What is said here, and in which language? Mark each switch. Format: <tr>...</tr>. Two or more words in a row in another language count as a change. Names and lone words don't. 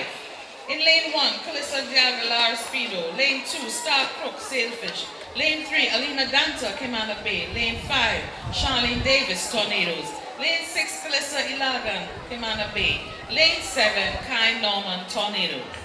<en>In lane 1, Calissa Diagalar Speedo. Lane 2, Star Crook Sailfish. Lane 3, Alina Danta Commander Bay. Lane 5, Charlene Davis Tornadoes. Lane 6, Calissa Ilagan Commander Bay. Lane 7, Kai Norman Tornadoes.</en>